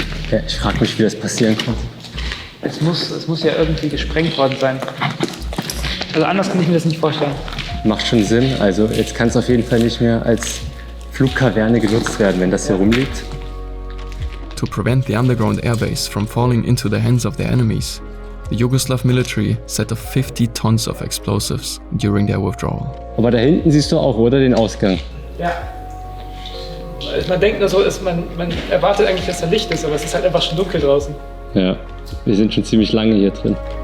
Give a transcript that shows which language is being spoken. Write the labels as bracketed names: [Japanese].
[German] Ja, ich frage mich, wie das passieren konnte. Es muss ja irgendwie gesprengt worden sein. Also anders kann ich mir das nicht vorstellen. Macht schon Sinn. Also jetzt kann es auf jeden Fall nicht mehr als Flugkaverne genutzt werden, wenn das hier rumliegt. [English] To prevent the underground airbase from falling into the hands of their enemies, the Yugoslav military set off 50 tons of explosives during their withdrawal. [German] Aber da hinten siehst du auch, oder? Den Ausgang. Ja. Man denkt nur so, man erwartet eigentlich, dass da Licht ist, aber es ist halt einfach schon dunkel draußen. Ja, wir sind schon ziemlich lange hier drin.